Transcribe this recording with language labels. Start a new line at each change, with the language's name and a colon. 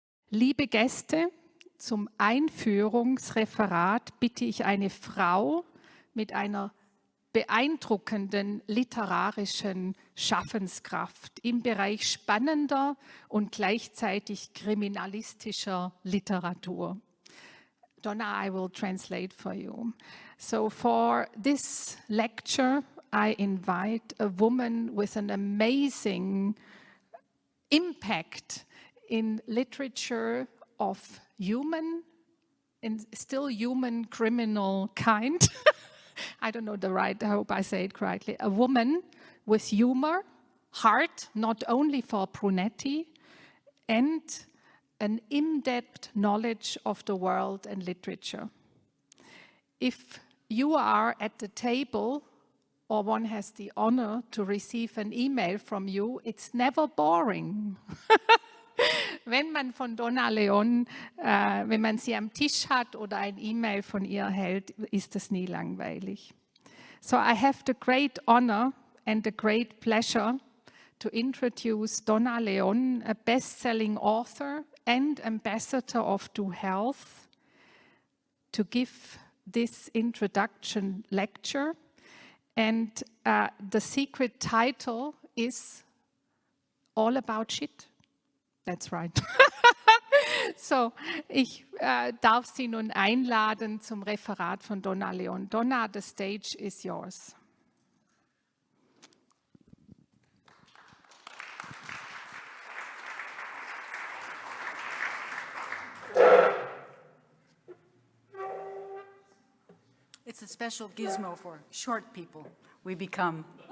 German: Liebe Gäste, zum Einführungsreferat bitte ich eine Frau mit einer beeindruckenden literarischen Schaffenskraft im Bereich spannender und gleichzeitig kriminalistischer Literatur.
English: Donna, I will translate for you. So for this lecture, I invite a woman with an amazing impact in literature of human and still human criminal kind. I don't know the right, I hope I say it correctly. A woman with humor, heart, not only for Brunetti, and an in-depth knowledge of the world and literature. If you are at the table or one has the honor to receive an email from you, it's never boring.
German: Wenn man von Donna Leon, wenn man sie am Tisch hat oder ein E-Mail von ihr erhält, ist es nie langweilig.
English: So I have the great honor and the great pleasure to introduce Donna Leon, a best-selling author and ambassador of DO-HEALTH, to give this introduction lecture. And the secret title is All About Shit. That's right.
German: So, ich darf Sie nun einladen zum Referat von Donna Leon.
English: Donna, the stage is yours. It's a special gizmo for short people. We become.